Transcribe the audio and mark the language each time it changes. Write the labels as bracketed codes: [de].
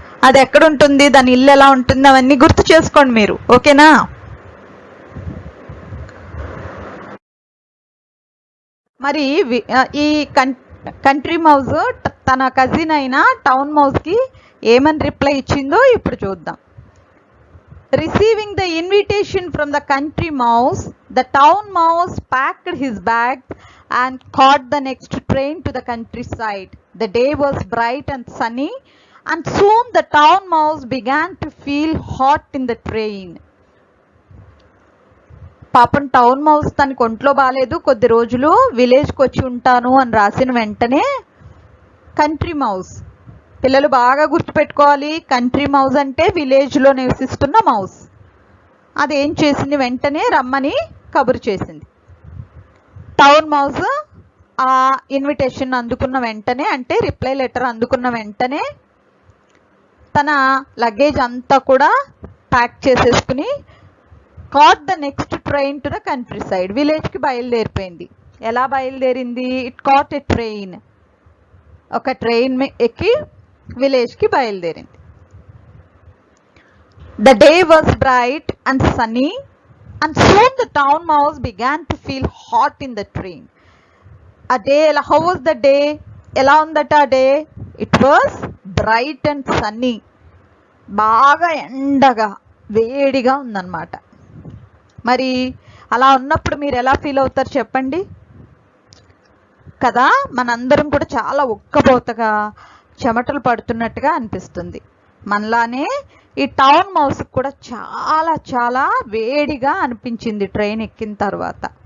[te] అది ఎక్కడ ఉంటుంది, దాని ఇల్లు ఎలా ఉంటుంది, అవన్నీ గుర్తు చేసుకోండి మీరు. ఓకేనా? మరి ఈ కంట్రీ మౌజ్ తన కజిన్ అయిన టౌన్ మౌజ్కి ఏమని రిప్లై ఇచ్చిందో ఇప్పుడు చూద్దాం. [en] Receiving the invitation from the country mouse, the town mouse packed his bags and caught the next train to the countryside. The day was bright and sunny, and soon the town mouse began to feel hot in the train. [te] పాపం town mouse తనకి ఒంట్లో బాగాలేదు, కొద్ది రోజులు విలేజ్కి వచ్చి ఉంటాను అని రాసిన వెంటనే కంట్రీ మౌస్, పిల్లలు బాగా గుర్తుపెట్టుకోవాలి, కంట్రీ మౌస్ అంటే విలేజ్లో నివసిస్తున్న మౌస్. అదేం చేసింది, వెంటనే రమ్మని కబురు చేసింది. టౌన్ మౌస్ ఆ ఇన్విటేషన్ అందుకున్న వెంటనే, అంటే రిప్లై లెటర్ అందుకున్న వెంటనే తన లగేజ్ అంతా కూడా ప్యాక్ చేసేసుకుని [en] caught the next train to the countryside, [te] విలేజ్కి బయలుదేరిపోయింది. ఎలా బయలుదేరింది? [en] it caught a train, [te] ఒక ట్రైన్ ఎక్కి విలేజ్కి బయలుదేరింది. [en] The day was bright and sunny, and soon the town mouse began to feel hot in the train. A day, how was the day? [te] ఎలా ఉందట ఆ day? [en] It was bright and sunny, [te] బాగా ఎండగా వేడిగా ఉందన్నమాట. మరి అలా ఉన్నప్పుడు మీరు ఎలా ఫీల్ అవుతారు చెప్పండి కదా? మనందరం కూడా చాలా ఉక్కబోతగా చెమటలు పడుతున్నట్టుగా అనిపిస్తుంది. మనలానే ఈ టౌన్ మౌస్ కూడా చాలా చాలా వేడిగా అనిపించింది ట్రైన్ ఎక్కిన తర్వాత.